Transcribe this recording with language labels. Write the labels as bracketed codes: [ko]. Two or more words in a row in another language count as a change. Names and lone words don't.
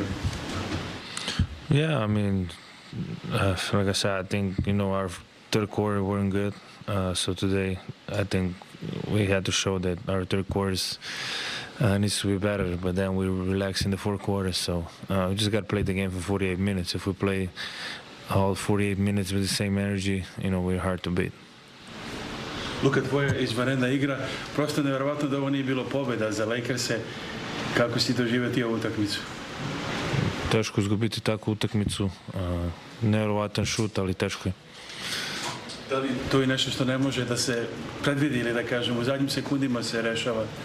[en] Yeah, I mean, like I said, I think our third quarter weren't good. So today, I think we had to show that our third quarters needs to be better. But then we relaxed in the fourth quarter. So we just got to play the game for 48 minutes. If we play all 48 minutes with the same energy, we're hard to beat. [bs] Luka, tvoja izvanredna igra, prosto nevjerovatno da ovo nije bilo pobjeda za Lakers-e. Kako si doživio ovu utakmicu? Teško izgubiti takvu utakmicu. Nevjerovatan šut, ali teško je. Da li to je nešto što ne može da se predvidi ili da kažemo u zadnjim sekundima se rešava?